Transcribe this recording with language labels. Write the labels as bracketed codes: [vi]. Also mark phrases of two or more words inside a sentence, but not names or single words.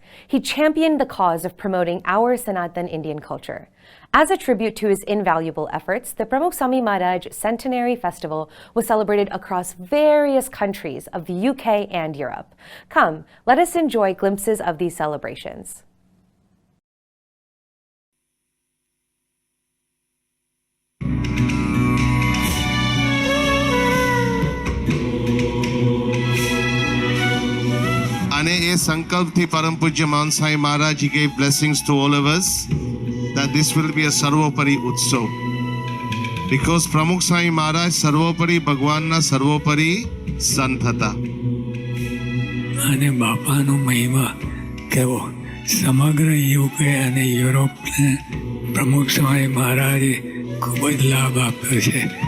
[en] He championed the cause of promoting our Sanatan Indian culture. As a tribute to his invaluable efforts, the Pramukh Swami Maharaj Centenary Festival was celebrated across various countries of the UK and Europe. Come, let us enjoy glimpses of these celebrations. [gu] અને એ સંકલ્પથી પરમ પૂજ્ય મહાન સાંઈ મહારાજ [en] he gave blessings to all of us that this will be a [gu] સર્વોપરી ઉત્સવ because પ્રમુખ સાંઈ મહારાજ સર્વોપરી ભગવાનના સર્વોપરી સંત હતા. અને બાપાનો મહિમા કેવો સમગ્ર યુકે અને યુરોપને પ્રમુખ સ્વામી મહારાજે ખૂબ જ લાભ આપ્યો છે.